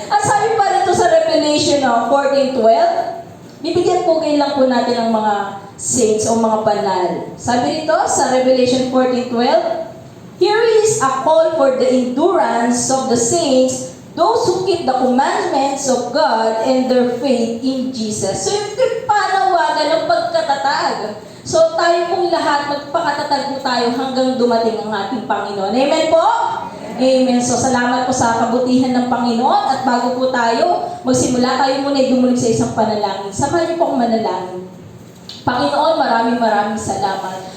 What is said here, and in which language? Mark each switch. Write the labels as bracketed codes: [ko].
[tl] At sabi pa rin ito sa Revelation 14:12, bibigyan po kayo lang po natin ng mga saints o mga banal. Sabi rito sa [en] Revelation 14:12, here is a call for the endurance of the saints, those who keep the commandments of God and their faith in Jesus. [tl] So ito yung panawagan ng pagkatatag. So tayo pong lahat, magpakatatag po tayo hanggang dumating ang ating Panginoon. Amen po? Amen. So, salamat po sa kabutihan ng Panginoon. At bago po tayo magsimula, tayo muna ay dumulig sa isang panalangin. Samahan niyo po ang manalangin. Panginoon, maraming salamat.